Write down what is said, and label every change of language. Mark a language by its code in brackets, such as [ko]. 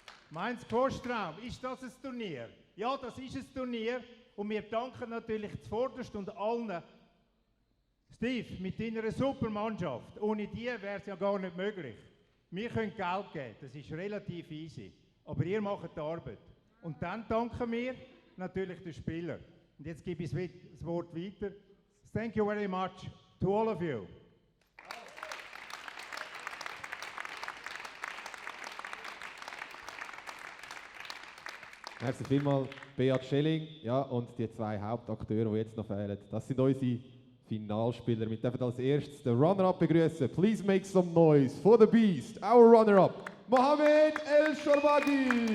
[de] Mein SQUASHTV, ist das ein Turnier? Ja, das ist ein Turnier und wir danken natürlich zuvorderst und allen. Steve, mit deiner super Mannschaft, ohne die wäre es ja gar nicht möglich. Wir können Geld geben, das ist relativ easy, aber ihr macht die Arbeit. Und dann danken wir natürlich den Spielern. Und jetzt gebe ich das Wort weiter. [en] Thank you very much to all of you. [de] Merci vielmals, Beat Schelling. Ja, und die 2 Hauptakteure, die jetzt noch fehlen, das sind unsere Finalspieler. Wir dürfen als erstes den Runner-Up begrüßen. [en] Please make some noise for the Beast, our Runner-Up, Mohamed ElShorbagy.